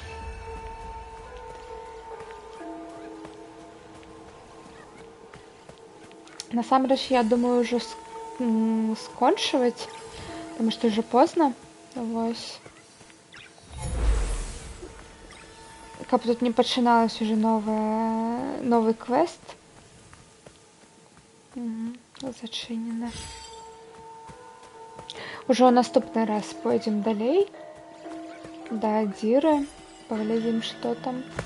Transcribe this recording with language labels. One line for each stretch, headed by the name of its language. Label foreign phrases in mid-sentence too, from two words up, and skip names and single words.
Belarusian: Насамрэч,
Russian: я думаю уже скончивать, потому что уже поздно.
Belarusian: Вось. Каб тут не пачыналась уже новый квест. Зачинено. Ужо наступны раз пойдзем далей да Адзіры, паглядзім, што там.